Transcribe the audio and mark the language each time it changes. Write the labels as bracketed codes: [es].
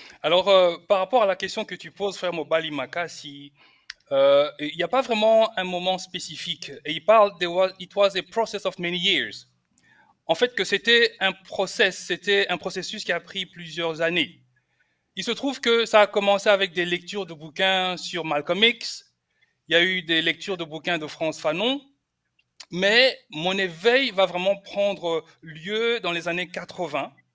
[fr] Alors, par rapport à la question que tu poses, frère Mobali Makasi, il n'y a pas vraiment un moment spécifique. Et il parle, [en] it was a process of many years. [fr] En fait, que c'était un processus qui a pris plusieurs années. Il se trouve que ça a commencé avec des lectures de bouquins sur Malcolm X. Il y a eu des lectures de bouquins de Frantz Fanon. Mais mon éveil va vraiment prendre lieu dans les années 80.